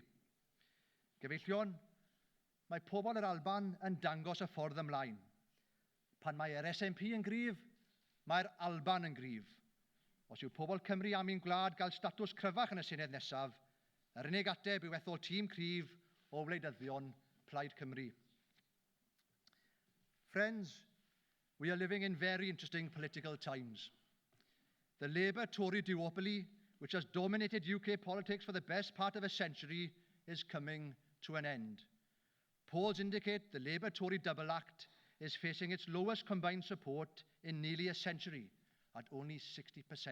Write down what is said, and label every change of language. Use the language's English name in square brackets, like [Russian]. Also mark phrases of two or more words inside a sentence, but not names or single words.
[Welsh] Gyfeillion, mae pobl yr Alban yn dangos y ffordd ymlaen. Pan mae yr SNP yn gryf, mae'r Alban yn gryf. Os yw pobl Cymru am ein gwlad gael statws cryfach yn y Senedd nesaf, yr unig ateb yw ethol tîm cryf o wleidyddion Plaid Cymru. [English] Friends, we are living in very interesting political times. The Labour-Tory duopoly, which has dominated UK politics for the best part of a century, is coming to an end. Polls indicate the Labour-Tory double act is facing its lowest combined support in nearly a century, at only 60%.